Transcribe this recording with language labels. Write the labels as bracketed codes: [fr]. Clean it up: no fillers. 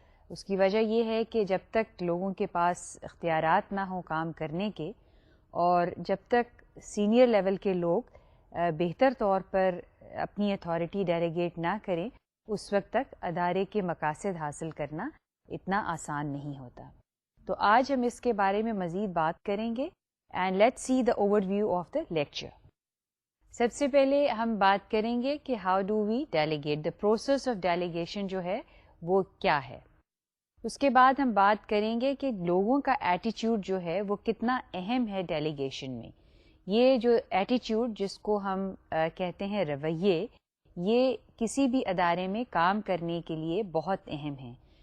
[ur] اس کی وجہ یہ ہے کہ جب تک لوگوں کے پاس اختیارات نہ ہوں کام کرنے کے, اور جب تک سینئر لیول کے لوگ بہتر طور پر اپنی اتھارٹی ڈیلیگیٹ نہ کریں, اس وقت تک ادارے کے مقاصد حاصل کرنا اتنا آسان نہیں ہوتا. تو آج ہم اس کے بارے میں مزید بات کریں گے. [en] And let see the overview of the lecture. [ur] سب سے پہلے ہم بات کریں گے کہ [en] how do we delegate, the process of delegation [ur] جو ہے وہ کیا ہے. اس کے بعد ہم بات کریں گے کہ لوگوں کا ایٹیچیوڈ جو ہے وہ کتنا اہم ہے ڈیلیگیشن میں. یہ جو ایٹیچیوڈ جس کو ہم کہتے ہیں رویے, یہ کسی بھی ادارے میں کام کرنے کے لیے بہت اہم ہیں.